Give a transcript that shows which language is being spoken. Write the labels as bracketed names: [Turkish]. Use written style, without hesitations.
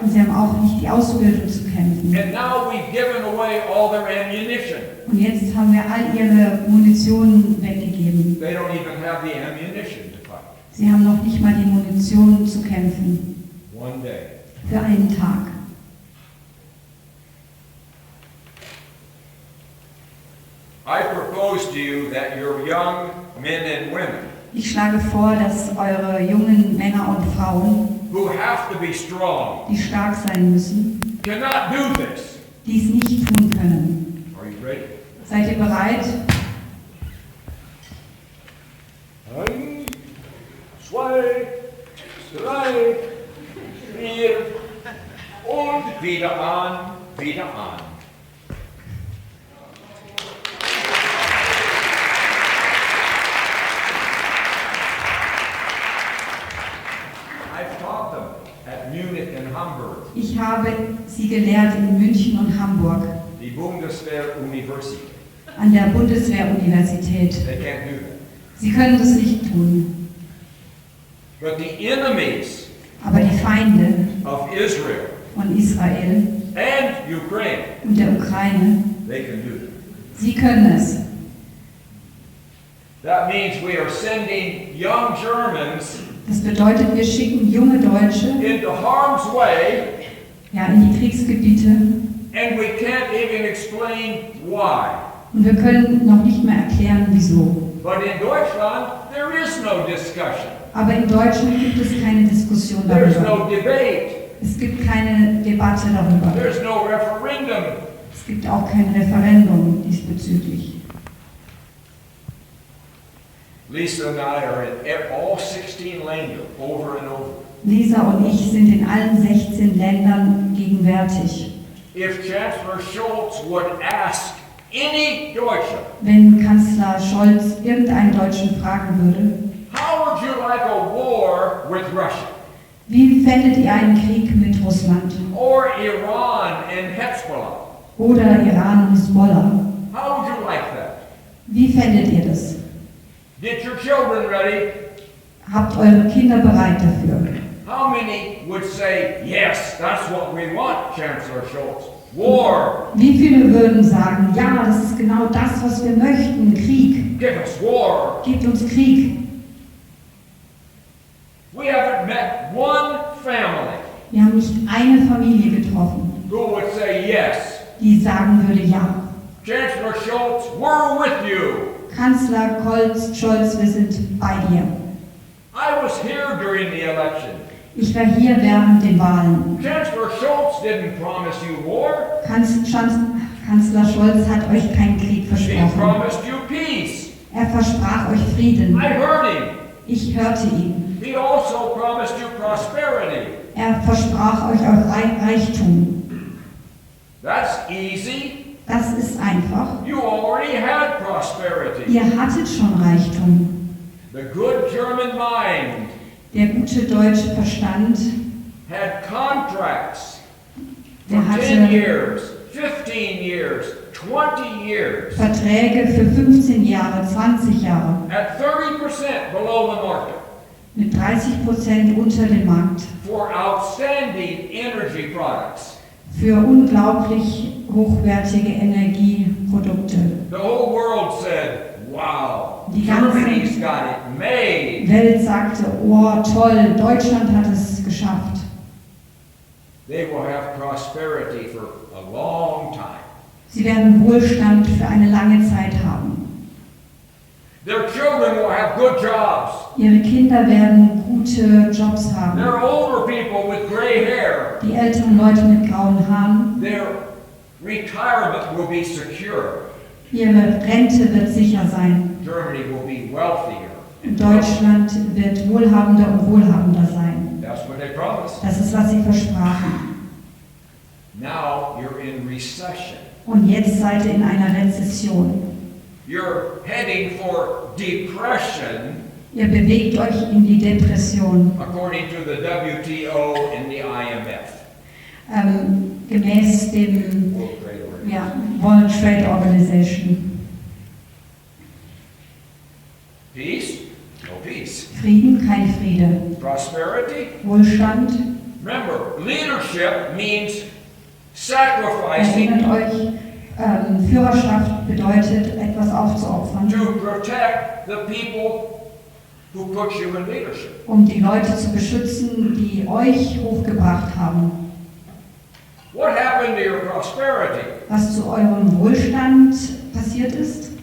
[German] Und sie haben auch nicht die Ausbildung zu kämpfen. [English] And now we've given away all their ammunition. [German] Und jetzt haben wir all ihre Munition weggegeben. [English] They don't even have the ammunition to fight. [German] Sie haben noch nicht mal die Munition zu kämpfen. [English] One day. [German] Für einen Tag. [English] I propose to you that your young men and women [German] Ich schlage vor, dass eure jungen Männer und Frauen, [English] who have to be strong [German] die stark sein müssen, [English] cannot do this. [German] dies nicht tun können. [English] Are you ready? [German] Seid ihr bereit? 1, 2, 3, 4 und wieder an, wieder an. [English] I've taught them at Munich and Hamburg, [German] Ich habe sie gelehrt in München und Hamburg, [English] the Bundeswehr University. [German] an der Bundeswehruniversität. [English] They can't do that. [German] Sie können das nicht tun. [English] But the enemies [German] Aber die Feinde [English] of Israel [German] von Israel [English] and Ukraine, [German] und der Ukraine, [English] they can do that. [German] sie können es. [English] That means we are sending young Germans [German] Das bedeutet, wir schicken junge Deutsche [English] into harm's way, [German] in die Kriegsgebiete [English] and we can't even explain why. [German] und wir können noch nicht mehr erklären, wieso. [English] But in Deutschland, there is no discussion. [German] Aber in Deutschland gibt es keine Diskussion [English] There's [German] darüber. [English] no debate. [German] Es gibt keine Debatte darüber. [English] There's no referendum. [German] Es gibt auch kein Referendum diesbezüglich. [English] Lisa and I are in all 16 Länder over and over. [German] Lisa und ich sind in allen 16 Ländern gegenwärtig. [English] If Chancellor Scholz would ask any Deutscher, [German] Wenn Kanzler Scholz irgendeinen Deutschen fragen würde, [English] how would you like a war with Russia? [German] wie fändet ihr einen Krieg mit Russland [English] Or Iran and Hezbollah? [German] oder Iran und Hisbollah? [English] How would you like that? [German] Wie fändet ihr das? [English] Get your children ready. [German] Habt eure Kinder bereit dafür? [English] How many would say, yes, that's what we want, Chancellor Scholz? War. [German] Wie viele würden sagen, ja, das ist genau das, was wir möchten, Krieg. [English] Give us war. [German] Gebt uns Krieg. [English] We haven't met one family [German] Wir haben nicht eine Familie getroffen, [English] who would say yes. [German] die sagen würde, ja. [English] Chancellor Scholz, we're with you. [German] Kanzler Scholz, wir sind bei dir. [English] I was here during the election. [German] Ich war hier während den Wahlen. [English] Chancellor Scholz didn't promise you war. [German] Kanzler Scholz hat euch keinen Krieg [English] He [German] versprochen. [English] promised you peace. [German] Er versprach euch Frieden. [English] I heard him. [German] Ich hörte ihn. [English] He also promised you prosperity. [German] Er versprach euch auch Reichtum. [English] That's easy. [German] Das ist einfach. [English] You already had prosperity. [German] Ihr hattet schon Reichtum. [English] The good German mind [German] Der gute deutsche Verstand, [English] had contracts for [German] der [English] 10 [German] hatte [English] years, 15 years, 20 years, [German] Verträge für 15 Jahre, 20 Jahre, [English] at 30% below the market [German] mit 30% unter dem Markt, [English] for outstanding energy products. [German] für unglaublich hochwertige Energieprodukte. [English] The whole world said, wow, [German] Die ganze [English] Germany's got it made. [German] Welt sagte, oh toll, Deutschland hat es geschafft. [English] They will have prosperity for a long time. [German] Sie werden Wohlstand für eine lange Zeit haben. [English] Their children will have good jobs. [German] Ihre Kinder werden gute Jobs haben. [English] Their older people with gray hair, [German] Die älteren Leute mit grauen Haaren, [English] their retirement will be secure. [German] ihre Rente wird sicher sein. [English] Germany will be wealthier. [German] Deutschland wird wohlhabender und wohlhabender sein. [English] That's what they promised. [German] Das ist, was sie versprachen. [English] Now you're in recession. [German] Und jetzt seid ihr in einer Rezession. [English] You're heading for depression, [German] Ihr bewegt euch in die Depression, [English] according to the WTO and the IMF. [German] Gemäß dem [English] World Trade Organization. World Trade Organization. Peace? No peace. [German] Frieden, kein Friede. [English] Prosperity? [German] Wohlstand. [English] Remember, leadership means sacrificing [German] Erinnert euch, Führerschaft bedeutet, etwas aufzuopfern, [English] to protect the people who put you in leadership. [German] um die Leute zu beschützen, die euch hochgebracht haben. [English] What happened to your prosperity? [German] Was zu eurem Wohlstand passiert ist?